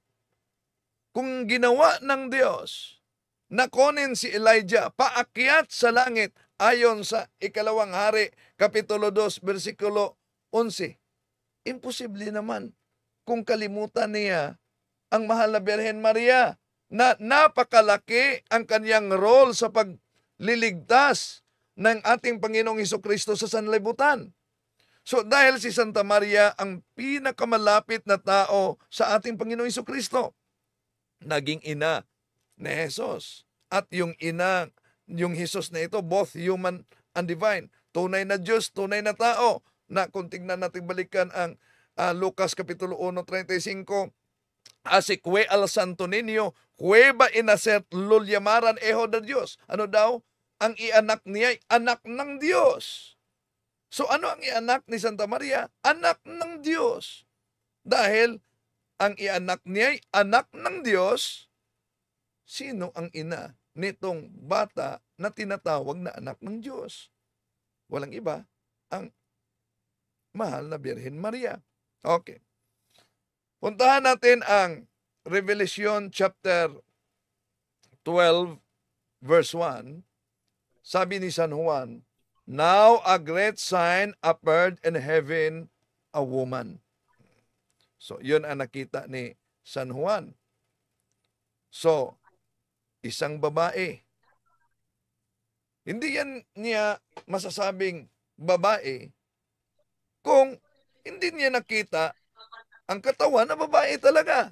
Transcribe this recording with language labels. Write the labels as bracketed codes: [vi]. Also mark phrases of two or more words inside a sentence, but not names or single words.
[tl] Kung ginawa ng Diyos na kunin si Elijah paakyat sa langit ayon sa ikalawang hari kapitulo 2 versikulo 11, imposible naman kung kalimutan niya ang mahal na Birhen Maria na napakalaki ang kanyang role sa pagliligtas ng ating Panginoong Hesukristo sa sanlibutan. So dahil si Santa Maria ang pinakamalapit na tao sa ating Panginoong Hesukristo, naging ina ni Jesus. At yung ina, yung Jesus na ito, [en] both human and divine. [tl] Tunay na Diyos, tunay na tao. Na kung tignan natin balikan ang Lucas Kapitulo 1:35, [es] así que al santo niño, cueva inacer lo llamaran hijo de Dios. [tl] Ano daw? Ang ianak niya ay anak ng Diyos. So ano ang ianak ni Santa Maria? Anak ng Diyos. Dahil ang ianak niya ay anak ng Diyos, sino ang ina nitong bata na tinatawag na anak ng Diyos? Walang iba, ang mahal na Birhen Maria. Okay. Puntahan natin ang Revelation chapter 12 verse 1. Sabi ni San Juan, [en] "Now a great sign appeared in heaven, a woman." [tl] So, yun ang nakita ni San Juan. So, isang babae. Hindi yan niya masasabing babae kung hindi niya nakita ang katawan na babae talaga.